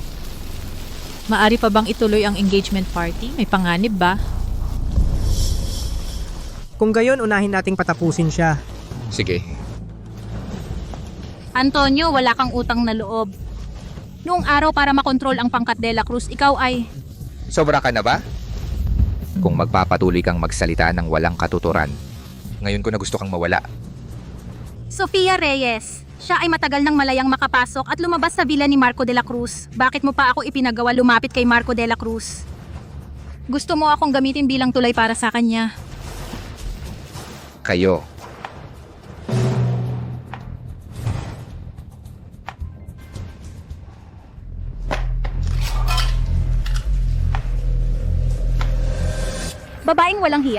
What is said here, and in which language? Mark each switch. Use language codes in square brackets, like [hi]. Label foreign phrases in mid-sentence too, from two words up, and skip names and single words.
[tl] Maari pa bang ituloy ang [en] engagement party? [tl] May panganib ba? Kung gayon, unahin nating patapusin siya. Sige. Antonio, wala kang utang na loob. Noong araw para makontrol ang pangkat de la Cruz, ikaw ay... Sobra ka na ba? Kung magpapatuloy kang magsalita ng walang katuturan, ngayon ko na gusto kang mawala. Sofia Reyes, siya ay matagal nang malayang makapasok at lumabas sa villa ni Marco de la Cruz. Bakit mo pa ako ipinagawa lumapit kay Marco de la Cruz? Gusto mo akong gamitin bilang tulay para sa kanya. Kayo. Babaeng walang hiya.